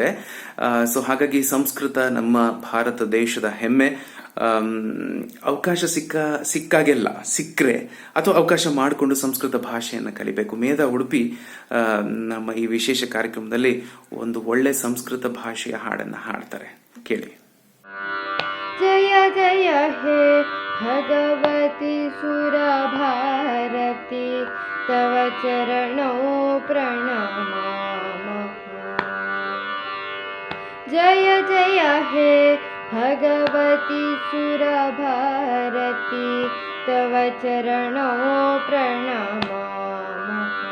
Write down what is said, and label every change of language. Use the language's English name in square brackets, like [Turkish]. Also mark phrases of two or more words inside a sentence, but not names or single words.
[Kannada] ಸೊ ಹಾಗಾಗಿ ಸಂಸ್ಕೃತ ನಮ್ಮ ಭಾರತ ದೇಶದ ಹೆಮ್ಮೆ. ಅವಕಾಶ ಸಿಕ್ಕಾಗೆಲ್ಲ ಸಿಕ್ಕರೆ ಅಥವಾ ಅವಕಾಶ ಮಾಡಿಕೊಂಡು ಸಂಸ್ಕೃತ ಭಾಷೆಯನ್ನು ಕಲಿಬೇಕು. ಮೇಧಾ ಉಡುಪಿ ನಮ್ಮ ಈ ವಿಶೇಷ ಕಾರ್ಯಕ್ರಮದಲ್ಲಿ ಒಂದು ಒಳ್ಳೆ ಸಂಸ್ಕೃತ ಭಾಷೆಯ ಹಾಡನ್ನು ಹಾಡ್ತಾರೆ, ಕೇಳಿ. [Sanskrit] जय जय हे भगवती सुरभारती, तव चरणौ प्रणमामः। जय जय हे भगवती सुरभारती, तव चरणौ प्रणमामः।